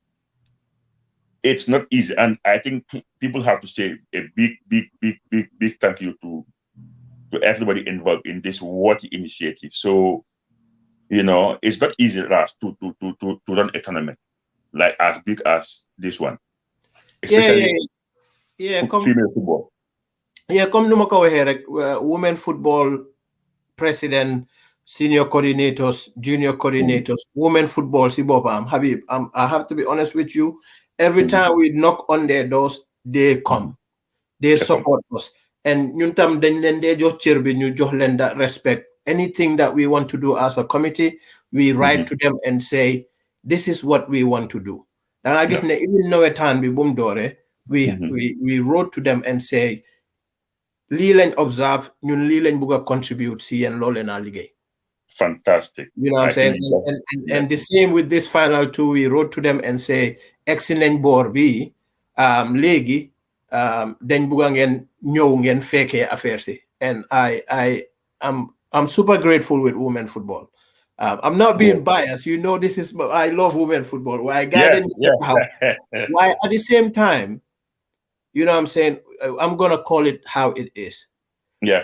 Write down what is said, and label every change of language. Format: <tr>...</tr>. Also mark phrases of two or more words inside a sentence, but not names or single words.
<en>It's not easy, and I think people have to say a big thank you to everybody involved in this worthy initiative. So it's not easy Ras, to run a tournament like as big as this one, especially female football. Come</en> <wo>numa ko waxe rek</wo> <en>women football president, senior coordinators, junior coordinators, women football</en> <wo>si bopam</wo> <en>Habib, I have to be honest with you, every time we knock on their doors they come, they support us, and</en> <wo>ñun tam dañ leen dee jox cër bi ñu jox leen</wo> <en>that respect. Anything that we want to do as a committee, we write to them and say this is what we want to do. And I guess even</en> <wo>Nawettan bi bum doore</wo> <en>we wrote to them and say</en> <wo>lii lañ observe, ñun lii lañ bëgg a contribute si yeen loolu na liggéey.</wo> <en>Fantastic. You know what I'm saying? And the same with this final two, we wrote to them and say excellent board</en> <wo>bi léegi dañ bëgg ngeen ñëw ngeen fekkee affaire si,</wo> <en>and I'm super grateful with women football. I'm not being biased. You know, I love women football. Why guiding how? Why at the same time, you know what I'm saying? I'm gonna call it how it is. Yeah.</en>